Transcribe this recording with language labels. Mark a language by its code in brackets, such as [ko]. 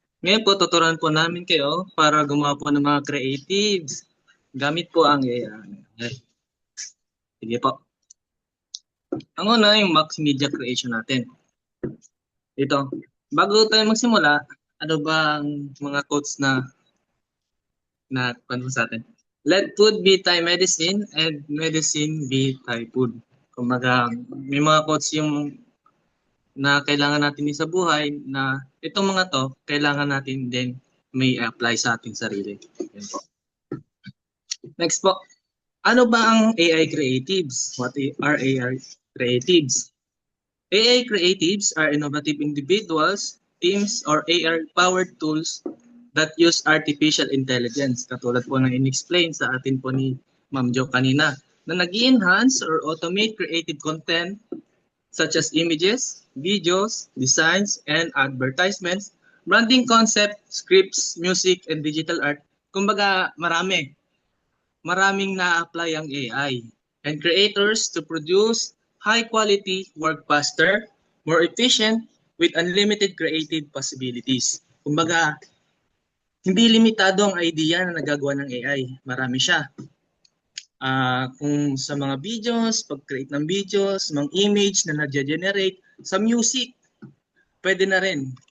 [tl] Ngayon po, tuturuan po namin kayo para gumawa po ng mga creatives. Gamit po ang AI. Sige po. Ang una yung Max Media Creation natin. Ito. Bago tayo magsimula, ano ba ang mga quotes na paano sa atin? [en] Let food be Thai medicine and medicine be Thai food. [tl] Kumbaga, may mga quotes yung na kailangan natin sa buhay na itong mga to, kailangan natin din may apply sa ating sarili. Yan po. Next po. Ano ba ang AI creatives? [en] What are AI creatives? AI creatives are innovative individuals, teams, or AI-powered tools that use artificial intelligence. [tl] Katulad po ng in-explain sa atin po ni Ma'am Jo kanina, na [en] nag-enhance or automate creative content such as images, videos, designs, and advertisements, branding concept, scripts, music, and digital art. [tl] Kumbaga, maraming na-apply ang AI [en] and creators to produce high-quality work faster, more efficient, with unlimited creative possibilities. [tl] Kumbaga, hindi limitado ang idea na nagagawa ng AI. Marami siya. Kung sa mga videos, pag-create ng videos, mga image na na-generate, sa music, pwede na rin.